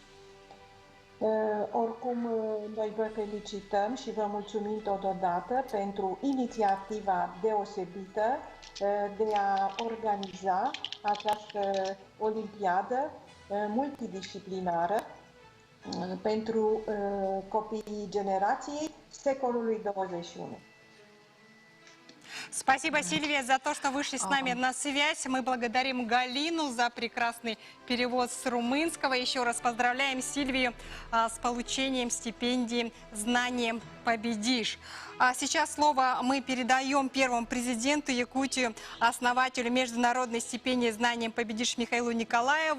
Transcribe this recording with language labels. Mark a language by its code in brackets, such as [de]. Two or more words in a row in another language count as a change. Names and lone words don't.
[ro] Oricum, noi vă felicităm și vă mulțumim totodată pentru inițiativa deosebită de a organiza această olimpiadă multidisciplinară pentru copiii generației secolului 21. [ru] Спасибо, Сильвия, за то, что вышли с нами на связь. Мы благодарим Галину за прекрасный перевод с румынского. Еще раз поздравляем Сильвию с получением стипендии «Знанием победишь». А сейчас слово мы передаем первому президенту Якутии, основателю международной стипендии «Знанием победишь» Михаилу Николаеву.